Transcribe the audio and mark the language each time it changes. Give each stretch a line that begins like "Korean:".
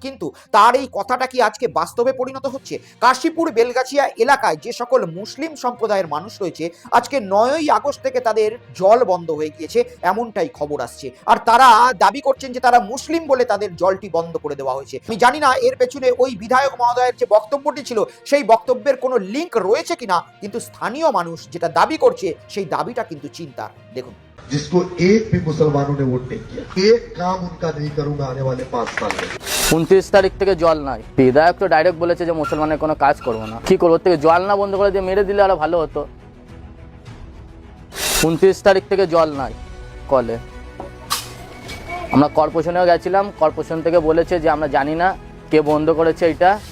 Bangla: কিন্তু তার এই কথাটা কি আজকে বাস্তবে পরিণত হচ্ছে? কাশীপুর বেলগাছিয়া এলাকায় যে সকল মুসলিম সম্প্রদায়ের মানুষ রয়েছে, আজকে 9ই আগস্ট থেকে তাদের জল বন্ধ হয়ে গিয়েছে, এমনটাই খবর আসছে। আর তারা দাবি করছেন যে তারা মুসলিম বলে তাদের জলটি বন্ধ করে দেওয়া হয়েছে। আমি জানি না এর পেছনে ওই বিধায়ক মহোদয়ের যে বক্তব্যটি ছিল সেই বক্তব্যের কোনো লিঙ্ক রয়েছে কিনা, কিন্তু স্থানীয় মানুষ যেটা দাবি করছে সেই দাবিটা কিন্তু চিন্তার। দেখুন।
Hindi: जिसको एक भी मुसलमानों ने वोट नहीं किया, एक काम उनका नहीं करूंगा आने वाले 5 साल में।
Bangla: 29 তারিখ থেকে জল নাই, বিধায়ক তো ডাইরেক্ট বলেছে যে মুসলমানের কোনো কাজ করবো না। কি করবো, থেকে জল না বন্ধ করে দিয়ে মেরে দিলে আরো ভালো হতো। 29 তারিখ থেকে জল নাই কলে, আমরা কর্পোরেশনেও গেছিলাম, কর্পোরেশন থেকে বলেছে যে আমরা জানি না কে বন্ধ করেছে এটা।